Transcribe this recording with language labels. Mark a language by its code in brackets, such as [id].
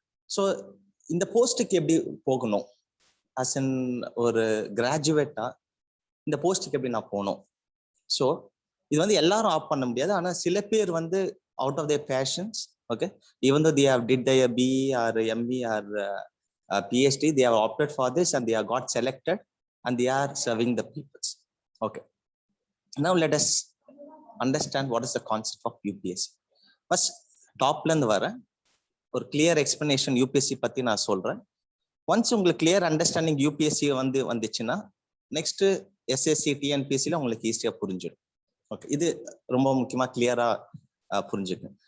[ta] So இந்த போஸ்ட்டுக்கு எப்படி போகணும், அஸ் இன் ஒரு கிராஜுவேட்டா இந்த போஸ்ட்டுக்கு எப்படி நான் போகணும். [en] So இது எல்லாரும் opt பண்ண முடியாது. ஆனால் சில பேர் out of their patience, okay, even though they have did their BE or ME or PhD, they have opted for this and they have got selected and they are serving the peoples. Okay, now let us understand what is the concept of UPSC. [ta] First, top ல இருந்து வர ஒரு clear explanation UPSC பத்தி நான் சொல்றேன். Once உங்களுக்கு clear understanding UPSC வந்துச்சுன்னா next SSC டிஎன்பிஎஸ்சில உங்களுக்கு ஈஸியா புரிஞ்சிடும். ஓகே, இது ரொம்ப முக்கியமா கிளியரா புரிஞ்சுக்கணும்.